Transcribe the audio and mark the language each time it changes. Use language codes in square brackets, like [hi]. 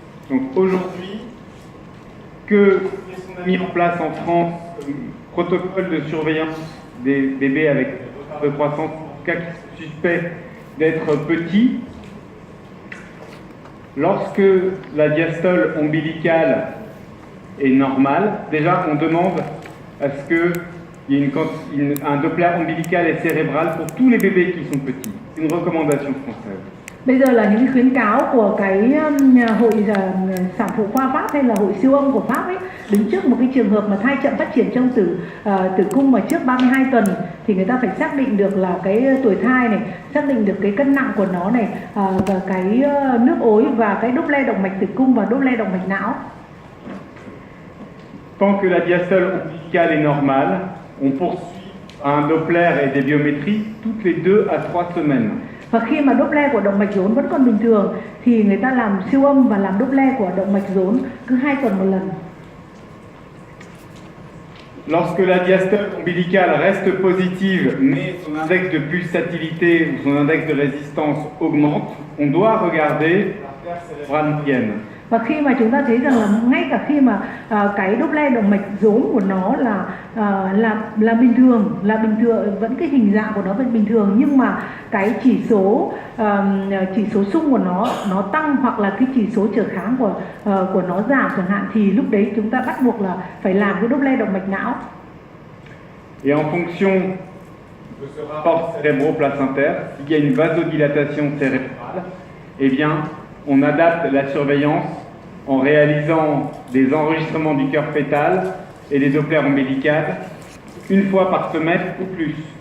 [fr] Donc aujourd'hui, que on a mis en place en France un protocole de surveillance des bébés avec retard de croissance en cas qui sont suspects d'être petits. Lorsque la diastole ombilicale est normale, déjà on demande à ce qu'il y ait un Doppler ombilical et cérébral pour tous les bébés qui sont petits. C'est une recommandation française. [vi] Bây giờ là những khuyến cáo của cái hội sản phụ khoa Pháp hay là hội siêu âm của Pháp ấy, đứng trước một cái trường hợp mà thai chậm phát triển trong tử cung mà trước 32 tuần thì người ta phải xác định được là cái tuổi thai này, xác định được cái cân nặng của nó này, và cái nước ối và cái Doppler động mạch tử cung và Doppler động mạch não. [fr] tant que la diastole ombilicale est normale, on poursuit un Doppler et des biométries toutes les 2 à 3 semaines. [vi] Và khi mà Doppler của động mạch rốn vẫn còn bình thường thì người ta làm siêu âm và làm Doppler của động mạch rốn cứ 2 tuần một lần. [fr] Lorsque la diastole ombilicale reste positive, mais son index de pulsatilité ou son index de résistance augmente, on doit regarder l'artère cérébrale moyenne. [vi] Và khi mà chúng ta thấy rằng là ngay cả khi mà cái Doppler động mạch rốn của nó là bình thường, vẫn cái hình dạng của nó vẫn bình thường, nhưng mà cái chỉ số xung của nó tăng hoặc là cái chỉ số trở kháng của nó giảm chẳng hạn, thì lúc đấy chúng ta bắt buộc là phải làm cái Doppler động mạch não. [fr] Et en fonction de ce rapport cérébro-placentaire, s'il y a une vasodilatation cérébrale, eh bien, on adapte la surveillance en réalisant des enregistrements du cœur fœtal et des Dopplers ombilicales une fois par semaine ou plus.